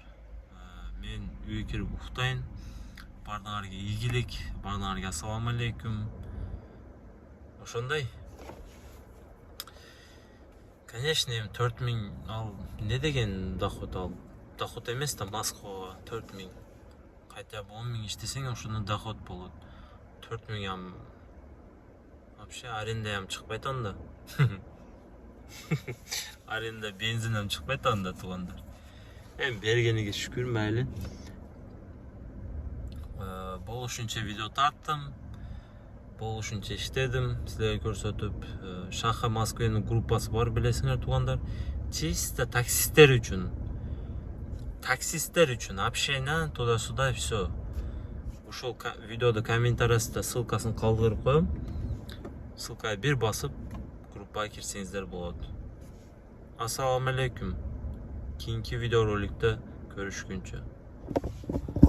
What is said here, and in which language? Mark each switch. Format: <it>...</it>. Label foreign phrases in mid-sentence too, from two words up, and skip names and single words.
<ky>Мен үйгө кирип уктайын. Бардыңарга ийгилик, бардыңарга ассаламу алейкум. Ошондой. Конечно, 4000 ал не деген доход ал? Доход эмес да, Москвага 4000.</ky> <ru>Хотя бы</ru> <ky>10 000 иштесең ошондо доход болот. 4000 вообще аренда чыкпайт анда. Аренда бензин чыкпайт анда тугандар. Эми бергениге шүкүр майли. Болушунча видео тарттым. Болушунча иштедим. Силерге көрсөтүп, Шаха Москвенин группасы бар билесиңер тугандар. Чисто таксисттер үчүн. Таксисттер үчүн</ky> <ru>общение туда-сюда всё.</ru> <ky>Ушул видеода комментарийда ссылкасын калдырып коем. Ссылкага бир басып группага кирсеңиздер болот. Ассаламу алейкум. Кийинки видеороликте көрүшкүнчө.</ky>